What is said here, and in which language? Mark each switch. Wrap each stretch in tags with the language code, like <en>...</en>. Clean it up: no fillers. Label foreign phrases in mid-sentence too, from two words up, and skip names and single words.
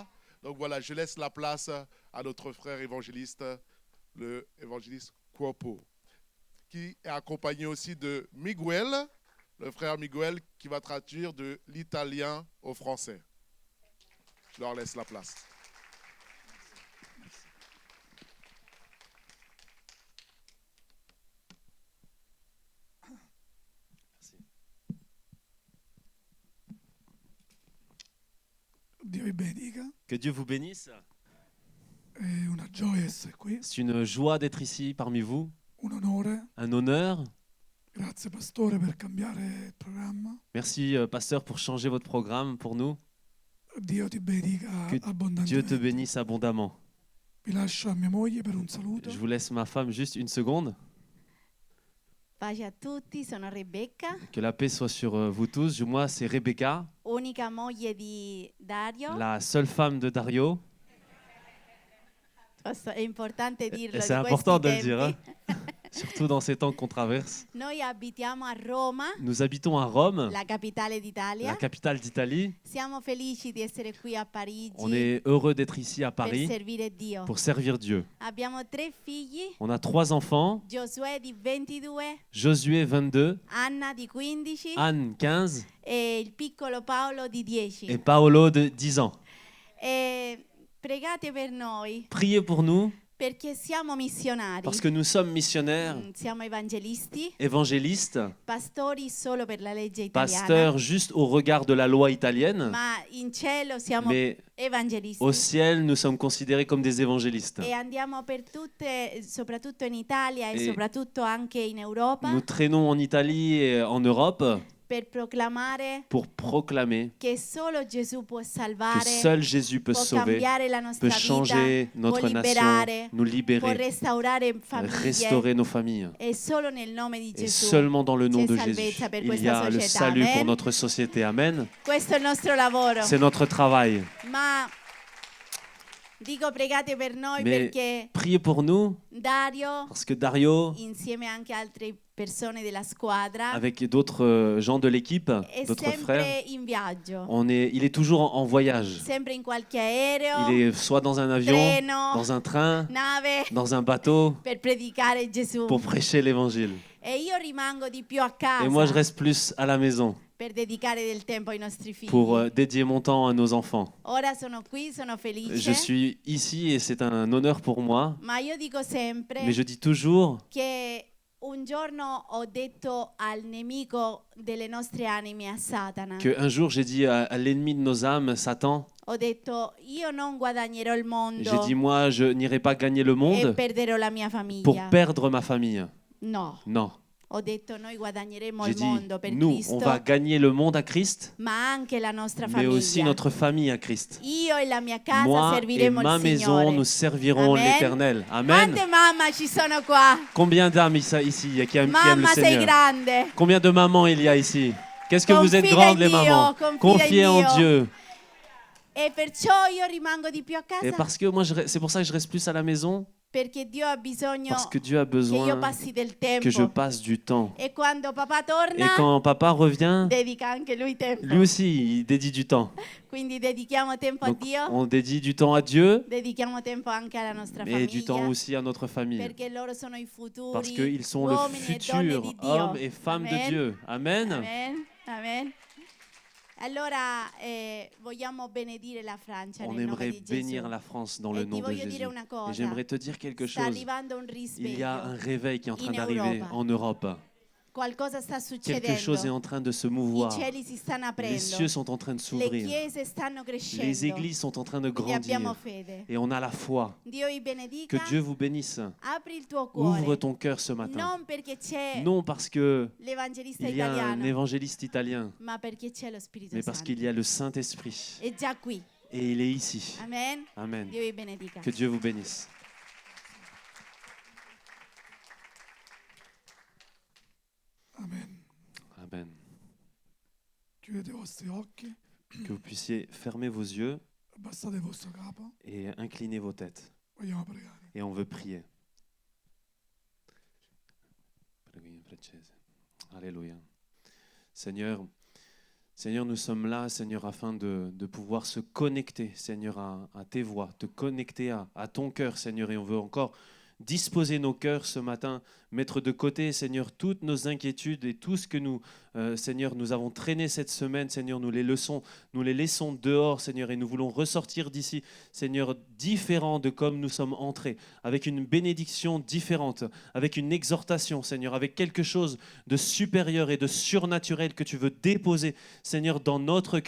<fr>Donc voilà, je laisse la place à notre frère évangéliste, le évangéliste Cuopo, qui est accompagné aussi de Miguel, le frère Miguel, qui va traduire de l'italien au français. Je leur laisse la place.</fr> <it>Dio vi benedica,</it> <fr>Que Dieu vous bénisse.</fr> <it>è una gioia essere qui,</it> <fr>C'est une joie d'être ici parmi vous,</fr> <it>un onore.</it> <fr>un honneur.</fr> <it>Grazie Pastore per cambiare il programma.</it> <fr>Merci pasteur pour changer votre programme pour nous.</fr> <it>Dio ti benedica</it> <fr>Que Dieu te</fr> <it>abbondantemente.</it> <fr>bénisse abondamment.</fr> <it>Vi lascio a mia moglie per un saluto.</it> <fr>Je vous laisse ma femme juste une seconde.</fr> <it>Pace a tutti, sono Rebecca,</it> <fr>Que la paix soit sur vous tous. Moi, c'est Rebecca,</fr> <it>unica moglie di Dario.</it> <fr>la seule femme de Dario.</fr> <it>È importante dirlo.</it> <fr>C'est</fr> <it>di</it> <fr>important de</fr> <it>questi</it> <fr>le dire, hein,</fr> <it>tempi.</it> <fr>surtout dans ces temps qu'on traverse.</fr> <it>Noi abitiamo a Roma,</it> <fr>Nous habitons à Rome,</fr> <it>la capitale d'Italia.</it> <fr>la capitale d'Italie.</fr> <it>Siamo felici di essere qui a Parigi</it> <fr>On est heureux d'être ici à</fr> <it>per</it> <fr>Paris</fr> <it>servire Dio.</it> <fr>pour servir Dieu.</fr> <it>Abbiamo 3 figli,</it> <fr>On a 3 enfants,</fr> <it>Giosuè di 22,</it> <fr>Josué 22,</fr> <it>Anna di 15</it> <fr>Anne 15</fr> <it>e il piccolo Paolo di 10.</it> <fr>et Paolo de 10 ans.</fr> <it>E pregate per noi</it> <fr>Priez pour nous</fr> <it>perché siamo missionari.</it> <fr>parce que nous sommes missionnaires,</fr> <it>Siamo evangelisti,</it> <fr>évangélistes,</fr> <it>pastori solo per la legge italiana.</it> <fr>pasteurs juste au regard de la loi italienne,</fr> <it>Ma in cielo siamo</it> <fr>mais</fr> <it>evangelisti</it> <fr>au ciel, nous sommes considérés comme des évangélistes.</fr> <it>e andiamo per tutte, soprattutto in Italia e E soprattutto anche in Europa,</it> <fr>Nous traînons en Italie et en Europe</fr> <it>per proclamare</it> <fr>pour proclamer</fr> <it>che solo Gesù può</it> <fr>que</fr> <it>salvare,</it> <fr>seul Jésus peut</fr> <it>può</it> <fr>sauver,</fr> <it>cambiare la</it> <fr>peut</fr> <it>nostra</it> <fr>changer</fr> <it>vita, può</it> <fr>notre nation,</fr> <it>liberare,</it> <fr>nous</fr> <it>può</it> <fr>libérer,</fr> <it>restaurare famiglie.</it> <fr>restaurer nos familles.</fr> <it>E solo nel nome di</it> <fr>Et</fr> <it>Gesù</it> <fr>seulement dans le nom</fr> <it>c'è</it> <fr>de</fr> <it>salvezza</it> <fr>Jésus,</fr> <it>per</it> <fr>il y</fr> <it>questa</it> <fr>a le</fr> <it>società.</it> <fr>salut pour</fr> <it>Amen.</it> <fr>notre société. Amen.</fr> <it>Questo è il nostro lavoro.</it> <fr>C'est notre travail.</fr> <it>Ma dico pregate per noi</it> <fr>Mais</fr> <it>perché</it> <fr>priez pour nous,</fr> <it>Dario,</it> <fr>parce que Dario,</fr> <it>insieme anche a altre persone della squadra,</it> <fr>avec d'autres gens de l'équipe,</fr> <it>è</it> <fr>d'autres frères,</fr> <it>sempre in viaggio,</it> <fr>il est toujours en voyage.</fr> <it>sempre in qualche aereo,</it> <fr>Il est soit dans un avion,</fr> <it>treno,</it> <fr>dans un train,</fr> <it>nave,</it> <fr>dans un bateau,</fr> <it>per predicare Gesù.</it> <fr>pour prêcher l'évangile.</fr> <it>E io rimango di più a casa</it> <fr>Et moi, je reste plus à la maison</fr> <it>per dedicare del tempo ai nostri figli.</it> <fr>pour dédier mon temps à nos enfants.</fr> <it>Ora sono qui, sono felice,</it> <fr>Je suis ici et c'est un honneur pour moi,</fr> <it>ma io dico sempre</it> <fr>mais je dis toujours</fr> <it>che un giorno ho detto al nemico delle nostre anime, a Satana,</it> <fr>qu'un jour, j'ai dit à l'ennemi de nos âmes, Satan,</fr> <it>ho detto io non guadagnerò il mondo</it> <fr>j'ai dit, moi, je n'irai pas gagner le</fr> <it>e</it> <fr>monde</fr> <it>perderò la mia famiglia.</it> <fr>pour perdre ma famille.</fr> <it>No,</it> <fr>Non.</fr> <it>ho detto noi guadagneremo</it> <fr>J'ai</fr> <it>il</it> <fr>dit,</fr> <it>mondo per</it> <fr>nous,</fr> <it>Cristo,</it> <fr>on va gagner le monde à Christ,</fr> <it>ma anche la nostra</it> <fr>mais aussi</fr> <it>famiglia.</it> <fr>notre famille à Christ.</fr> <it>Io e la mia casa</it> <fr>Moi et</fr> <it>serviremo</it> <fr>ma</fr> <it>il</it> <fr>maison,</fr> <it>Signore.</it> <fr>nous servirons</fr> <it>Amen.</it> <fr>l'Éternel. Amen.</fr> <it>Quante mamma ci sono qua?</it> <fr>Combien d'âmes ici qui aiment le</fr> <it>Mamma, sei</it> <fr>Seigneur?</fr> <it>grande.</it> <fr>Combien de mamans il y a ici? Qu'est-ce que vous êtes</fr> <it>Confida</it> <fr>grandes</fr> <it>in</it> <fr>les</fr> <it>Dio,</it> <fr>mamans?</fr> <it>confida</it> <fr>Confiez</fr> <it>in</it> <fr>en</fr> <it>Dio.</it> <fr>Dieu.</fr> <it>E perciò io rimango di più a</it> <fr>Et</fr> <it>casa</it> <fr>parce que moi, c'est pour ça que je reste plus à la maison,</fr> <it>perché Dio ha bisogno</it> <fr>parce que Dieu a</fr> <it>che io</it> <fr>besoin</fr> <it>passi del</it> <fr>que je</fr> <it>tempo.</it> <fr>passe du temps.</fr> <it>E quando papà</it> <fr>Et</fr> <it>torna,</it> <fr>quand papa revient,</fr> <it>dedica anche lui tempo.</it> <fr>lui aussi, il dédie du temps.</fr> <it>Quindi dedichiamo tempo a</it> <fr>Donc,</fr> <it>Dio,</it> <fr>on dédie du temps à Dieu,</fr> <it>dedichiamo tempo anche alla nostra</it> <fr>mais du temps</fr> <it>famiglia,</it> <fr>aussi à notre famille.</fr> <it>perché loro sono i futuri</it> <fr>Parce qu'ils sont le</fr> <it>uomini e donne</it> <fr>futur</fr> <it>di Dio.</it> <fr>hommes et femmes de</fr> <it>Amen.</it> <fr>Dieu. Amen. Amen. Amen.</fr> <it>Allora vogliamo benedire la Francia</it> <fr>On</fr> <it>nel nome</it> <fr>aimerait</fr> <it>di Gesù.</it> <fr>bénir la France dans le</fr> <it>E ti</it> <fr>nom de</fr> <it>voglio</it> <fr>Jésus.</fr> <it>dire una</it> <fr>Et</fr> <it>cosa.</it> <fr>j'aimerais te dire quelque</fr> <it>Sta</it> <fr>chose.</fr> <it>arrivando un</it> <fr>Il y a un</fr> <it>risveglio.</it> <fr>réveil qui est en train</fr> <it>in</it> <fr>d'arriver</fr> <it>Europa.</it> <fr>en Europe.</fr> <it>Qualcosa sta</it> <fr>Quelque chose est</fr> <it>succedendo.</it> <fr>en train de se</fr> <it>I</it> <fr>mouvoir.</fr> <it>cieli si stanno</it> <fr>Les</fr> <it>aprendo.</it> <fr>cieux sont en train de</fr> <it>Le</it> <fr>s'ouvrir.</fr> <it>chiese stanno crescendo.</it> <fr>Les églises sont en train de</fr> <it>Quindi abbiamo</it> <fr>grandir.</fr> <it>fede.</it> <fr>Et on a la foi.</fr> <it>Dio vi</it> <fr>Que</fr> <it>benedica.</it> <fr>Dieu vous bénisse.</fr> <it>Apri il tuo</it> <fr>Ouvre</fr> <it>cuore.</it> <fr>ton cœur ce matin.</fr> <it>Non perché c'è</it> <fr>Non parce que</fr> <it>l'evangelista</it> <fr>il y a un</fr> <it>italiano,</it> <fr>évangéliste italien,</fr> <it>ma perché c'è lo Spirito</it> <fr>mais parce</fr> <it>Santo.</it> <fr>qu'il y a le Saint-Esprit.</fr> <it>È già qui.</it> <fr>Et il est ici.</fr> <it>Amen.</it> <fr>Amen.</fr> <it>Dio vi benedica.</it> <fr>Que Dieu vous bénisse.</fr> <it>Amen. Chiudete i vostri occhi,</it> <fr>Que vous puissiez fermer vos yeux</fr> <it>abbassate il vostro capo,</it> <fr>et incliner vos têtes.</fr> <it>vogliamo pregare.</it> <fr>Et on veut prier. Alléluia. Seigneur, Seigneur, nous sommes là, Seigneur, afin de pouvoir se connecter, Seigneur, à tes voix, te connecter à ton cœur, Seigneur. Et on veut encore disposer nos cœurs ce matin, mettre de côté, Seigneur, toutes nos inquiétudes et tout ce que nous, Seigneur, nous avons traîné cette semaine, Seigneur, nous les laissons dehors, Seigneur, et nous voulons ressortir d'ici, Seigneur, différents de comme nous sommes entrés, avec une bénédiction différente, avec une exhortation, Seigneur, avec quelque chose de supérieur et de surnaturel que tu veux déposer, Seigneur, dans notre cœur.</fr>